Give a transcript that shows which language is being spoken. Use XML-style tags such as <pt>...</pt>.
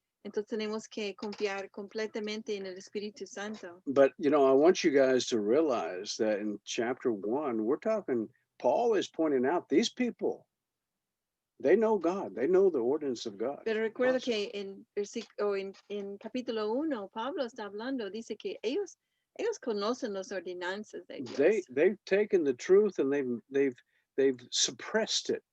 <es>Entonces tenemos que confiar completamente en el Espíritu Santo.</es> <en>But I want you guys to realize that in chapter 1, we're talking, Paul is pointing out these people, they know God, they know the ordinance of God.</en> <es>Pero recuerdo</es> <en>Awesome.</en> <es>que en capítulo 1, Pablo está hablando, dice que ellos conocen las ordenanzas de Dios.</es> <en>They've taken the truth and they've suppressed it.</en>